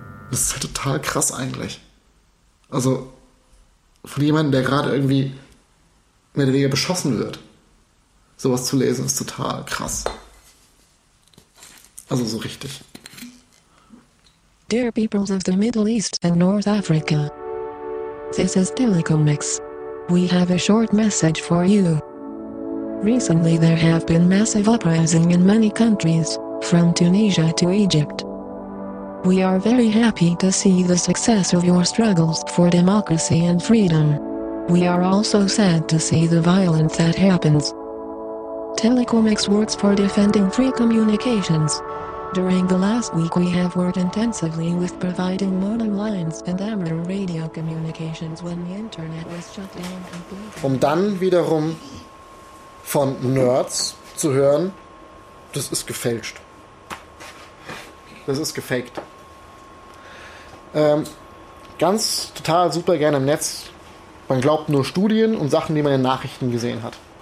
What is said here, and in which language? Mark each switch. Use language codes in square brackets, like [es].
[de] Das ist halt total krass eigentlich. Also von jemandem, der gerade irgendwie mehr oder weniger beschossen wird, sowas zu lesen, ist total krass. Also so richtig. [en] Dear peoples of the Middle East and North Africa, this is Telecomics. We have a short message for you. Recently there have been massive uprisings in many countries, from Tunisia to Egypt. We are very happy to see the success of your struggles for democracy and freedom. We are also sad to see the violence that happens. Telecomics works for defending free communications. During the last week, we have worked intensively with providing modem lines and amateur radio communications when the internet was shut down completely. [de] Um dann wiederum von Nerds zu hören, das ist gefälscht. Das ist gefaked. Ganz total super gerne im Netz. Man glaubt nur Studien und Sachen, die man in Nachrichten gesehen hat.